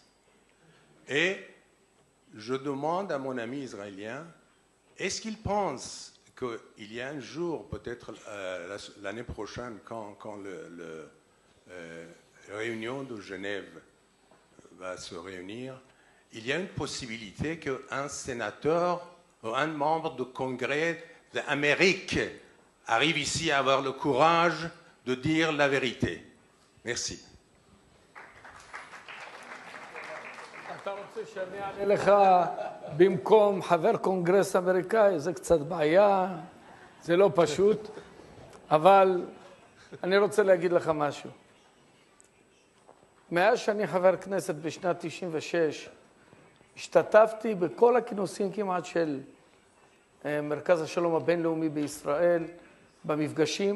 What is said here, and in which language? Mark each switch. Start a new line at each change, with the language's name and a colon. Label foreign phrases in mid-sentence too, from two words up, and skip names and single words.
French: Et je demande à mon ami israélien, est-ce qu'il pense qu'il y a un jour, peut-être l'année prochaine, quand la réunion de Genève va se réunir, il y a une possibilité qu'un sénateur ou un membre du Congrès d'Amérique arrive ici à avoir le courage de dire la vérité. Merci.
Hebrew: אתה רוצה שאני אענה לך במקום חבר קונגרס אמריקאי? זה קצת בעיה, זה לא פשוט, אבל אני רוצה להגיד לך משהו. מאז שאני חבר כנסת בשנת 96, השתתפתי בכל הכינוסים כמעט של מרכז השלום הבינלאומי בישראל, במפגשים.